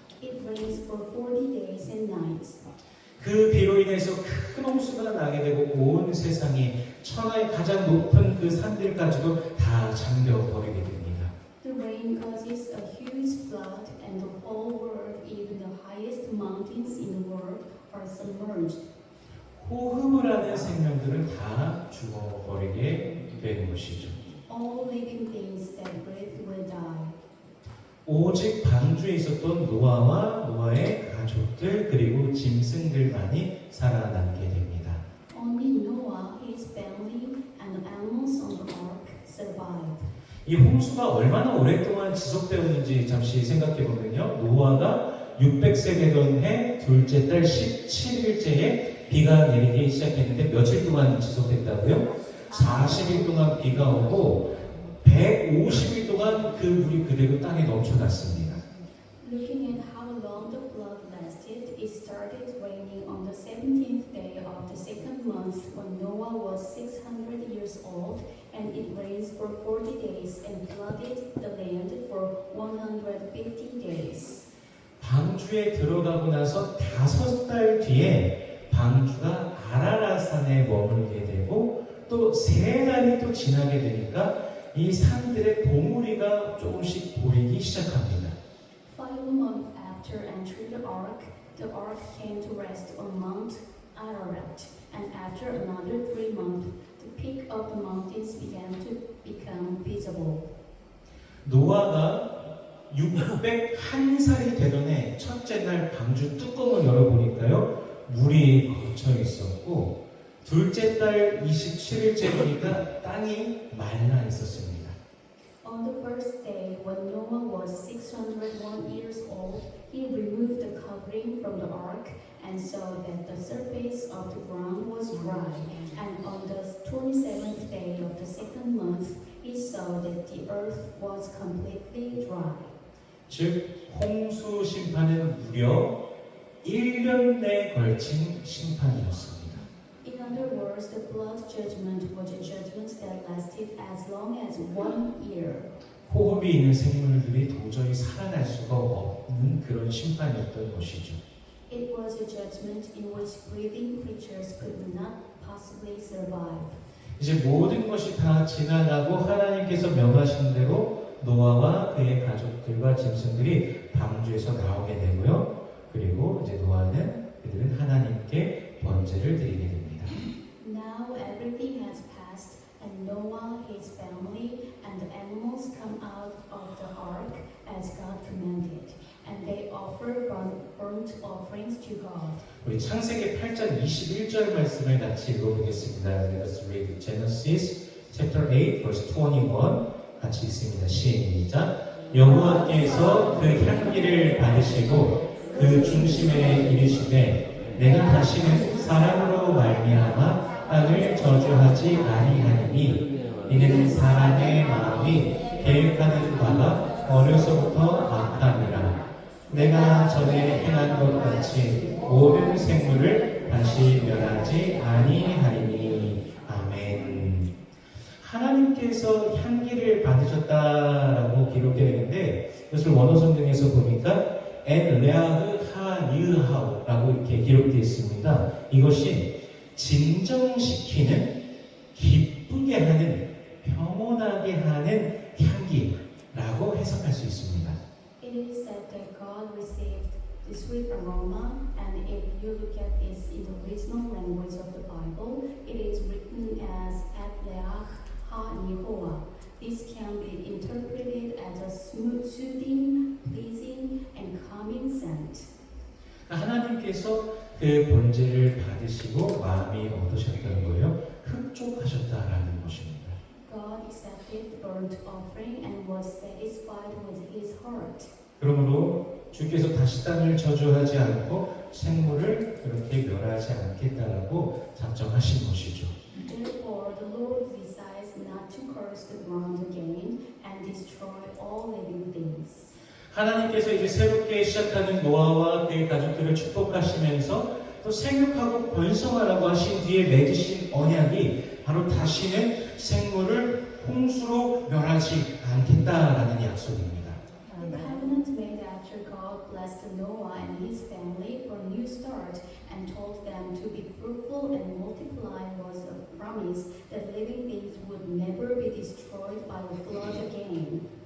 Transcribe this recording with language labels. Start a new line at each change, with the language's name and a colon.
English: It rains for 40 days and nights.
Korean: 그 비로 인해서 큰 홍수가 나게 되고 온 세상이 천하의 가장 높은 그 산들까지도 다 잠겨버리게 됩니다.
English: The rain causes a huge flood, and the whole world, even the highest mountains in the world, are submerged.
Korean: 호흡을 하는 생명들은 다 죽어버리게 된 것이죠.
English: All living things that breathe will die.
Korean: 오직 방주에 있었던 노아와 노아의 가족들 그리고 짐승들만이 살아남게 됩니다.
English: Only Noah, his family, and the animals on the ark survived.
Korean: 이 홍수가 얼마나 오랫동안 지속되었는지 잠시 생각해 보면요. 노아가 600세 되던 해 둘째 달 17일째에 비가 내리기 시작했는데 며칠 동안 지속됐다고요? 40일 동안 비가 오고 150일 동안 그 물이 그대로 땅에 넘쳐났습니다.
English: Looking at how long the flood lasted, it started raining on the 17th day of the second month when Noah was 600 years old, and it rains for 40 days and flooded the land for 150 days.
Korean: 방주에 들어가고 나서 5달 뒤에 방주가 아라라산에 머물게 되고 또 3달이 또 지나게 되니까 이 산들의 봉우리가 조금씩 보이기 시작합니다.
English: 5 months after entering the ark came to rest on Mount Ararat, and after another 3 months, the peak of the mountains began to become visible.
Korean: 노아가 601살이 되던 해 첫째 날 방주 뚜껑을 열어보니까요 물이 걷혀 있었고 둘째 달 27일째 보니까 땅이 말라 있었습니다.
English: On the first day, when Noah was 601 years old, he removed the covering from the ark and saw that the surface of the ground was dry. And on the 27th day of the second month, he saw that the earth was completely dry.
Korean: 즉 홍수 심판은 무려 1년 내에 걸친 심판이었습니다.
English: In other words, the flood judgment was a judgment that lasted as long as 1 year.
Korean: 호흡이 있는 생물들이 도저히 살아날 수가 없는 그런 심판이었던 것이죠.
English: It was a judgment in which breathing creatures could not possibly survive.
Korean: 이제 모든 것이 다 지나가고 하나님께서 명하신 대로 노아와 그의 가족들과 짐승들이 방주에서 나오게 되고요. 그리고 이제 노아는 그들은 하나님께 번제를 드리게 됩니다.
English: Now everything has passed, and Noah, his family, and the animals come out of the ark as God commanded, and they offer burnt offerings to God.
Korean: 우리 창세기 8장 21절 말씀을 같이 읽어보겠습니다.
English: Let us read Genesis chapter 8 verse 21
Korean: 같이 읽습니다. 시작. 여호와께서 그 향기를 받으시고 그 중심에 이르시되 내가 다시는 사람으로 말미암아 땅을 저주하지 아니하리니 이는 사람의 마음이 계획하는 바가 어려서부터 악함이라. 내가 전에 행한 것 같이 모든 생물을 다시 멸하지 아니하리니. 아멘. 하나님께서 향기를 받으셨다라고 기록되어 있는데 이것을 원어 성경에서 보니까 엔 레아흐 하니하우라고 이렇게 기록되어 있습니다. 이것이 진정시키는, 기쁘게 하는, 평온하게 하는 향기라고 해석할 수 있습니다.
English: It is said that God received the sweet aroma, and if you look at this in the original language of the Bible, it is written as Atleach ha-Yehoah. This can be interpreted as a soothing, pleasing, and calming scent.
Korean: 하나님께서 그 그 번제를 받으시고 마음이 어떠셨다는 거예요? 흡족하셨다라는 것입니다.
English: God accepted the burnt offering and was satisfied with his heart.
Korean: 그러므로 주께서 다시 땅을 저주하지 않고 생물을 그렇게 멸하지 않겠다라고 작정하신 것이죠.
English: Therefore, the Lord decides not to curse the ground again and destroy all living things.
Korean: 하나님께서 이제 새롭게 시작하는 노아와 그의 가족들을 축복하시면서 또 생육하고 번성하라고 하신 뒤에 맺으신 언약이 바로 다시는 생물을 홍수로 멸하지 않겠다라는 약속입니다.
English: The covenant made after God blessed Noah and his family for a new start and told them to be fruitful and multiply was a promise that living things would never be destroyed by the flood again.